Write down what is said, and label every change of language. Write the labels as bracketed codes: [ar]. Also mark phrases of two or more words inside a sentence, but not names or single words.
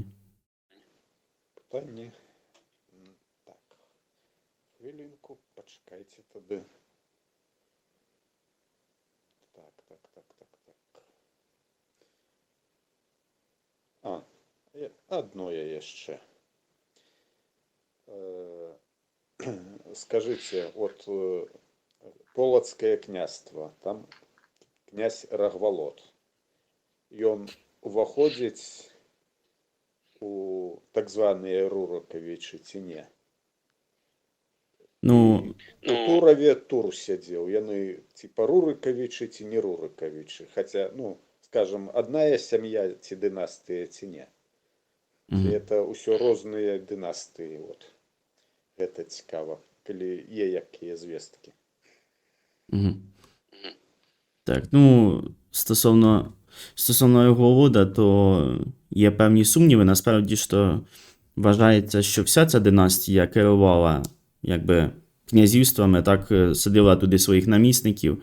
[uk] Питання? Так. Хвилинку, почекайте тоді. Так. Одно я ще. [ru] Скажите, вот Полоцкое княство, там князь Рогволод, и он входит у так званые Рюриковичи [be] ці ні? Ну, [ru] у Турові Тур сидел, яны типа Рюриковичи [be] ці не [ru] Рюриковичи, хотя, ну, скажем, [uk] одна сім'я ці династії ці ні. [be] Это ўсё розныя дынастыі, вот. [uk] Гэта цікаво, коли є які звістки. Угу. Так, ну, стосовно Рогволода, то є певні сумніви. Насправді, що вважається, що вся ця династія керувала, якби, князівствами, так, садила туди своїх намісників.